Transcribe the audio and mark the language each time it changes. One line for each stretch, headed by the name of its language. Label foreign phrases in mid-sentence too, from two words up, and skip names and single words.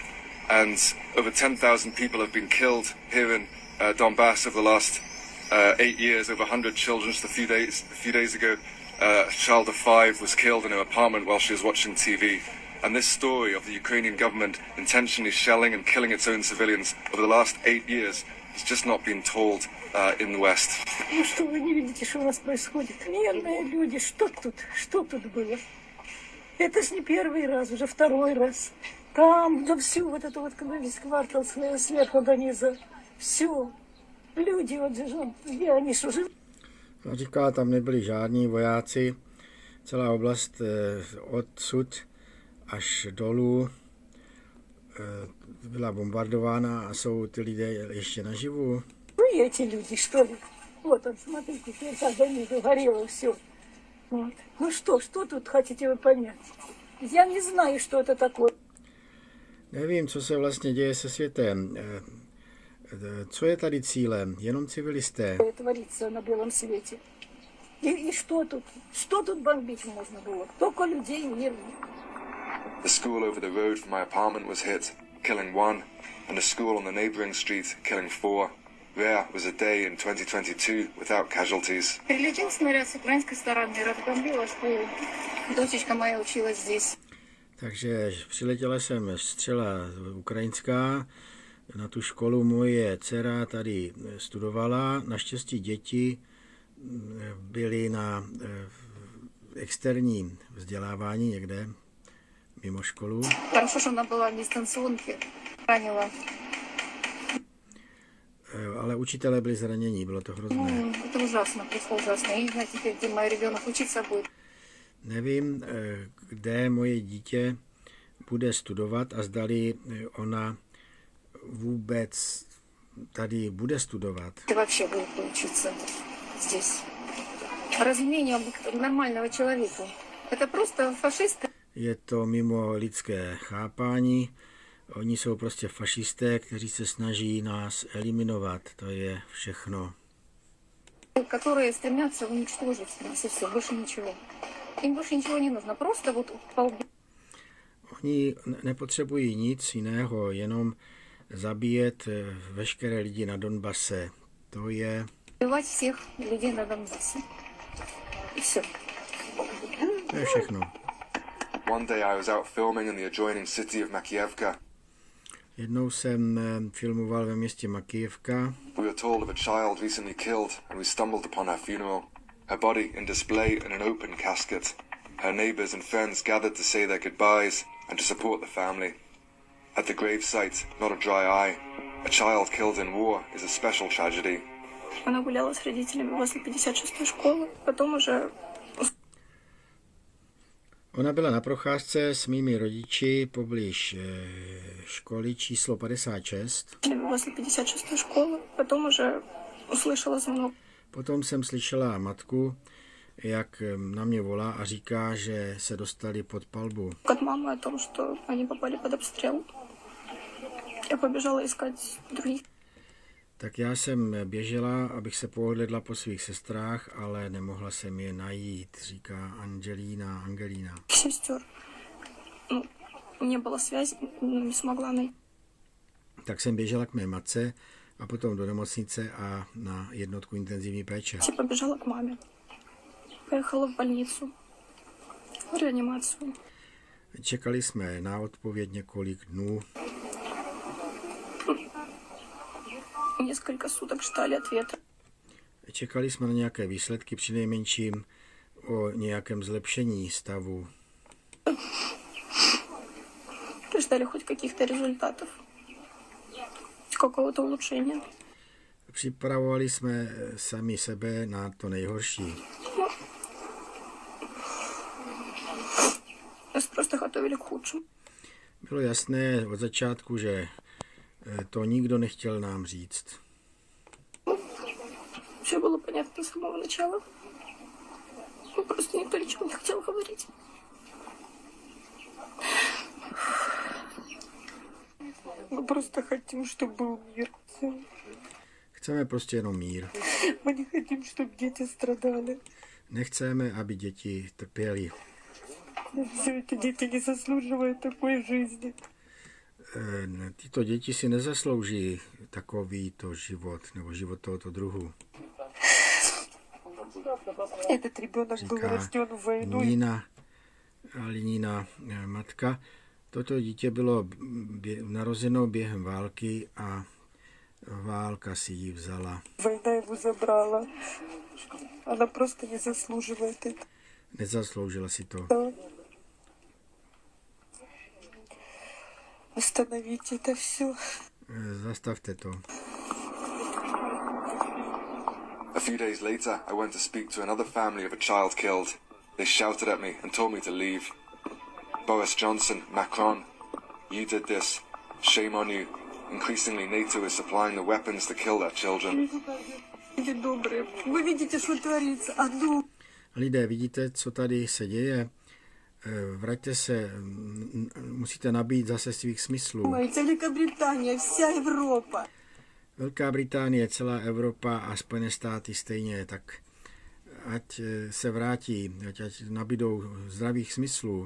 English: And over 10,000 people have been killed here in Donbass over the last 8 years, over 100 children. Just a few days ago, a child of 5 was killed in her apartment while she was watching TV. And this story of the Ukrainian government intentionally shelling and killing its own civilians over the last 8 years has just not been told in the West.
Russian: Ну что вы не видите, что у нас происходит? Мирные люди, что тут было? Это ж не первый раз, уже 2-й раз. Там, да всю вот эту вот, когда весь квартал сверху до низа, все. Люди, вот же, они что же...
Czech: Říká, tam nebyli žádní vojáci. Celá oblast odsud až dolů byla bombardována a jsou ty lidé ještě naživu.
Russian: Вы эти люди, что ли? Вот он, смотрите, сверху до низа горело все. Вот. Ну что тут хотите вы понять? Я не знаю, что это такое.
Czech: Nevím, co se vlastně děje se světem. Co je tady cílem? Jenom civilisté.
Russian: Творится на белом свете. И что тут? Что тут бомбить можно было? Только людей мирных.
English: The school over the road from my apartment was hit, killing 1, and a school on the neighboring street, killing 4. Rare was a day in 2022 without casualties.
Russian: Прилетел снаряд с украинской стороны, разбомбила школу. Дочечка моя училась здесь.
Czech: Takže přiletěla jsem střela ukrajinská, na tu školu moje dcera tady studovala. Naštěstí děti byly na externí vzdělávání někde mimo školu.
Russian: Хорошо, что она была в дистанционке, ранила.
Czech: Ale učitelé byli zranění, bylo to hrozné.
Russian: Это ужасно, просто ужасно. Я не знаю теперь, где мой ребенок учиться будет.
Czech: Nevím, kde moje dítě bude studovat a zdali ona vůbec tady bude studovat.
Russian: Ты вообще будет учиться здесь. Разумение нормального человека. Это просто фашисты.
Czech: Je to mimo lidské chápání. Oni jsou prostě fašisté, kteří se snaží nás eliminovat. To je všechno.
Russian: Которые стремятся уничтожить нас и все, больше ничего. Им больше ничего не нужно, просто вот
Czech: Oni nepotřebují nic jiného, jenom zabíjet veškeré lidi na Donbase. To je...
Russian: убивать всех людей на Донбассе. И все.
Czech: To je všechno.
English: One day I was out filming in the adjoining city of Makiyevka.
Czech: Jednou jsem filmoval ve městě Makijevka.
English: We were told of a child recently killed and we stumbled upon her funeral. Her body in display in an open casket. Her neighbors and friends gathered to say their goodbyes and to support the family. At the gravesite, not a dry eye. A child killed in war is a special tragedy.
Russian: Она гуляла с родителями возле 56-й школы, потом уже...
Czech: Ona byla na procházce s mými rodiči poblíž školy číslo 56.
Russian: Возле 56-й школы, потом уже услышала звонок.
Czech: Potom jsem slyšela matku, jak na mě volá a říká, že se dostali pod palbu.
Russian: От мамы о том, что они попали под обстрел. Я побежала искать других.
Czech: Tak já jsem běžela, abych se pohledla po svých sestrách, ale nemohla jsem je najít, říká Angelína.
Russian: Сестер. Ну, не было связи, не смогла найти.
Czech: Tak jsem běžela k mé matce a potom do nemocnice a na jednotku intenzivní péče.
Russian: Я побежала к маме. Поехала в больницу. В реанимацию.
Czech: Čekali jsme na odpověď několik dnů.
Russian: Несколько суток ждали ответа.
Czech: Čekali jsme na nějaké výsledky, přinejmenším o nějakém zlepšení stavu.
Russian: Ждали хоть каких-то результатов. Какого-то улучшения.
Czech: Připravovali jsme sami sebe na to nejhorší.
Russian: Нас просто готовили к худшему.
Czech: Bylo jasné od začátku, že to nikdo nechtěl nám říct.
Russian: Все было понятно с самого начала. Ну, просто никто ничего не хотел говорить. Мы просто хотим, чтобы был мир. Всё.
Czech: Chceme prostě jenom mír.
Russian: Мы не хотим, чтобы дети страдали.
Czech: Nechceme, aby děti trpěly.
Russian: Все эти дети не заслуживают такой жизни.
Czech: Tyto děti si nezaslouží takovýto život, nebo život tohoto druhu.
Russian: Этот ребенок был рожден в войну.
Czech: Nina matka. Toto dítě bylo narozeno během války a válka si ji vzala.
Russian: Война его забрала. Она просто не заслуживает это.
Czech: Nezasloužila si to.
Russian: Остановите это все.
Czech: Zastavte to.
English: A few days later, I went to speak to another family of a child killed. They shouted at me and told me to leave. Boris Johnson, Macron, you did this. Shame on you. Increasingly, NATO is supplying the weapons to kill their children.
Russian: Вы видите, что творится.
Czech: Lidé, vidíte, co tady se děje? Vraťte se, musíte nabít zase svých smyslů.
Russian: Великобритания, вся Европа.
Czech: Velká Británie, celá Evropa a Spojené státy stejně, tak ať se vrátí, ať nabídou zdravých smyslů.